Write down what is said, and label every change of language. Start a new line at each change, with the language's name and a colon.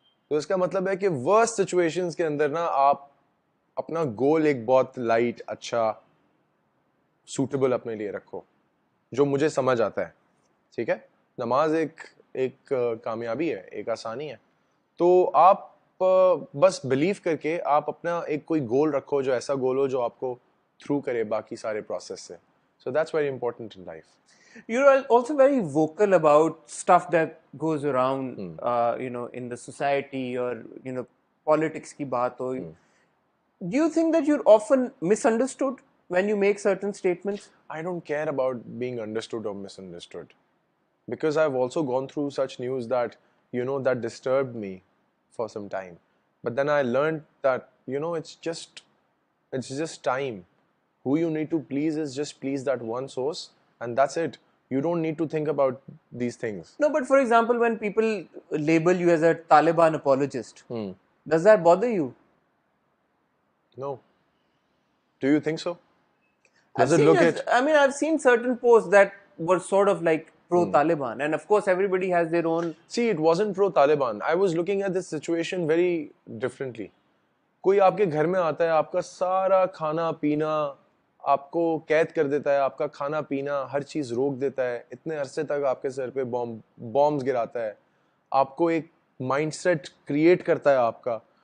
Urdu: تو اس کا مطلب ہے کہ ورسٹ سچویشنز کے اندر نا آپ اپنا گول ایک بہت لائٹ, اچھا, سوٹیبل اپنے لیے رکھو, جو مجھے سمجھ آتا ہے. ٹھیک ہے, نماز ایک کامیابی ہے, ایک آسانی ہے. تو آپ بس بلیو کر کے آپ اپنا ایک کوئی گول رکھو, جو ایسا گول ہو جو آپ کو تھرو کرے باقی سارے پروسیس سے.
English: So that's very important in life. You're also very vocal about stuff that goes around, in the society or, politics
Urdu: ki baat ho.
English: Do you think that you're often misunderstood when you make certain statements? I don't care about being understood or misunderstood. Because I've also gone through such news that, that disturbed me for some time. But then I learned that, it's just time. Who you need to please is just please that one source, and that's it. You don't need to think about these things. No, but for example, when people label you as a Taliban apologist, does that bother you? No. Do you think so? Does it look it? I mean, I've seen certain posts that were sort of like pro-Taliban, and of course everybody has their own. See, it wasn't pro-Taliban. I was looking at this situation very differently.
Urdu: کوئی آپ کے گھر میں آتا ہے, آپ کا سارا کھانا پینا آپ کو قید کر دیتا ہے, آپ کا کھانا پینا ہر چیز روک دیتا ہے, اتنے عرصے تک آپ کے سر پہ بامبز گراتا ہے, آپ کو ایک مائنڈ سیٹ کریٹ کرتا ہے آپ کا.